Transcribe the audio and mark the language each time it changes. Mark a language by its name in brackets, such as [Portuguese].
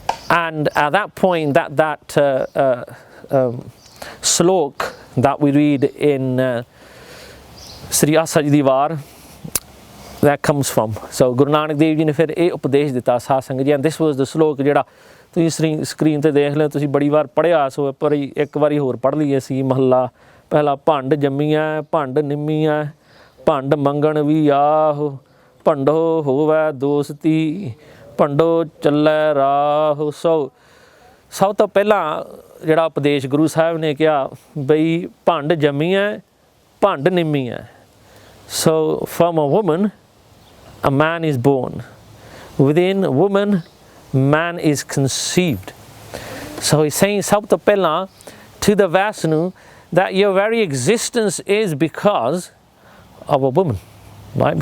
[English] And at that point, that slok that we read in Sri Asaj Divar, that comes from. [Punjabi] So Guru Nanak Dev Ji ne fir eh upadesh dita saad sangat ji, [English] and this was the slok [Punjabi] jehड़ा ਤੁਸੀਂ screen ਤੇ ਦੇਖ ਲਿਓ, ਤੁਸੀਂ ਬੜੀ ਵਾਰ ਪੜ੍ਹਿਆ, ਸੋ ਪਰ ਇੱਕ ਵਾਰੀ ਹੋਰ ਪੜ੍ਹ ਲਈਏ ਸੀ। ਮਹੱਲਾ ਪਹਿਲਾ, ਭੰਡ ਜੰਮੀਆਂ ਭੰਡ ਨਿੰਮੀਆਂ, ਭੰਡ ਮੰਗਣ ਵੀ ਆਹੋ, ਭੰਡੋ ਹੋਵੇ ਦੋਸਤੀ, ਭੰਡੋ ਚੱਲੇ ਰਾਹ। ਸਭ ਤੋਂ ਪਹਿਲਾਂ ਜਿਹੜਾ ਉਪਦੇਸ਼ ਗੁਰੂ ਸਾਹਿਬ ਨੇ ਕਿਹਾ ਬਈ ਭੰਡ ਜੰਮੀਆਂ ਭੰਡ ਨਿੰਮੀਆਂ। [English] So from a woman a man is born, within woman man is conceived. So he's saying [Punjabi] sab to pehla [English] to the Vaishnu that your very existence is because of a woman, right?